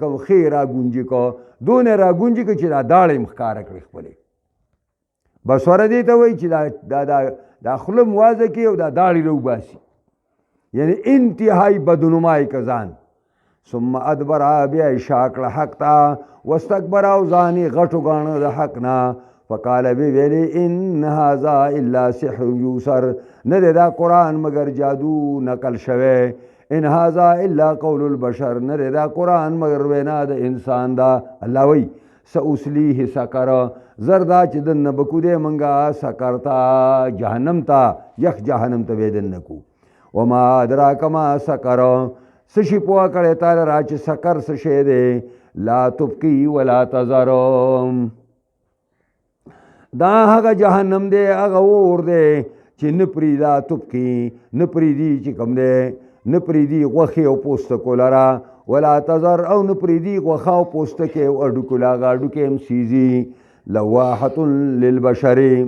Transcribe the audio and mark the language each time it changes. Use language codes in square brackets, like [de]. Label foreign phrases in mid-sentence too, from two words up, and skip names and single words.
[ps] کوم خی را ګونجي که دونه را ګونجي که چې دا داړې یې ښکاره کړې خپلې بصره دې ته وایي چې دا خوله موازه کړي او دا داړې راوباسي یعنی انتهایی بدنمای که ځان [ar] ثم ادبر [ps] بیا یې شا کړه حق ته واستکبر او ځان یې غټو ګاڼه د حق نه فقال بی ویلی [ar] ان هذا الا سحر یوسر [ps] نه دی دا قرآن مگر جادو نقل شوی [ar] ان هذا الا قول البشر [ps] نه دی دا قرآن مگر وینا د انسان دا. الله وی [ar] سأسلیه سقر [ps] زردا چې دننه بکو دی منګه سقر تا جهنم تا یخ جهنم ته به دننه کو [ar] وما ادراک ما سقر [ps] سشي پوه کړی تا لره چې سقر څه شی دی [ar] لا تبقي ولا تذر [ps] دا هغه جهنم دی هغه اور دی چې نه پرېږدا تبقي نه پرېږدي چې کوم دی نه پرېږدي غوښې او پوستکو لره [ar] ولا تذر [ps] او نه پرېږدي غوښه او پوستکې او هډوکو له هغه هډوکې هم سیزي [ar] لواحة للبشر